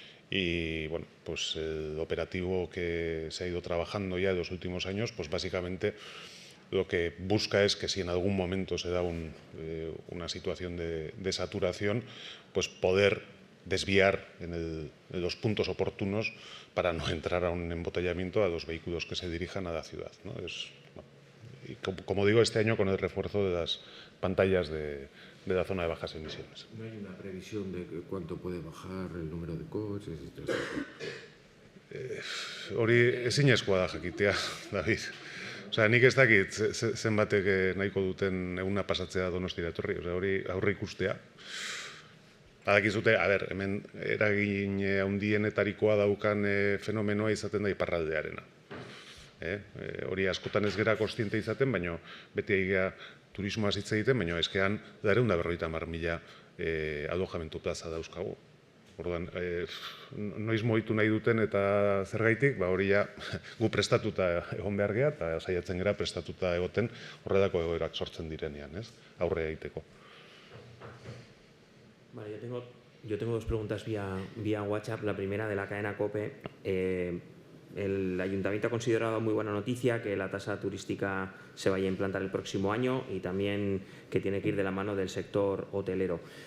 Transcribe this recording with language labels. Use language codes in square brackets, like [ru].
[es] Y bueno, pues el operativo que se ha ido trabajando ya en los últimos años, pues básicamente lo que busca es que si en algún momento se da una situación de saturación, pues poder desviar en los puntos oportunos para no entrar a un embotellamiento a los vehículos que se dirijan a la ciudad, ¿no? Y como digo, este año con el refuerzo de las pantallas de la zona de bajas emisiones. ¿No hay una previsión de cuánto puede bajar el número de coches y todo esto? [eu] Hori ezinezkoa da jakitea, David. Osea, nik ez dakit zenbatek nahiko duten eguna pasatzea Donostira etorri. Osea, hori aurre ikustea. Badakizute, hemen eragin handienetarikoa daukan fenomenoa izaten da iparraldearena. Hori askotan ez gera kontziente izaten, baina beti egia turismoaz hitz egiten, baina eskean 250.000 alojamentu plaza dauzkagu. Orduan, noiz mugitu nahi duten eta zergaitik, hori ja gu prestatuta egon behar gea, eta saiatzen gera prestatuta egoten horrelako egoerak sortzen direnean, aurre egiteko. [es] Vale, yo tengo dos preguntas vía WhatsApp. La primera de la cadena COPE. El Ayuntamiento ha considerado muy buena noticia que la tasa turística se vaya a implantar el próximo año y también que tiene que ir de la mano del sector hotelero.